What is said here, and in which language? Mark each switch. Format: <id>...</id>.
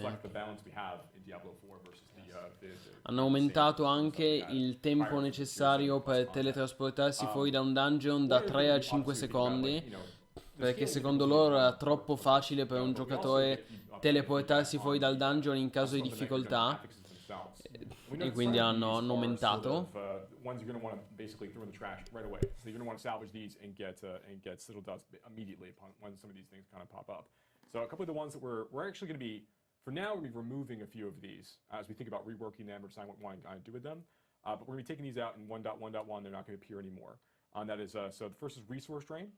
<en>reflect the balance we have in Diablo 4 versus</en> <it>Hanno aumentato anche il tempo necessario per teletrasportarsi fuori da un dungeon da 3 a 5 secondi, perché secondo loro era troppo facile per un giocatore teleportarsi fuori dal dungeon in caso di difficoltà, e quindi hanno aumentato.</it> <en>Ones you're going to want to basically throw in the trash right away. So you're going to want to salvage these and get Citadel dust immediately upon when some of these things kind of pop up. So a couple of the ones that we're actually going to be, for now, we're removing a few of these as we think about reworking them or deciding what we want to do with them. But we're going to be taking these out in 1.1.1. They're not going to appear anymore. That is, so the first is Resource Drain.</en>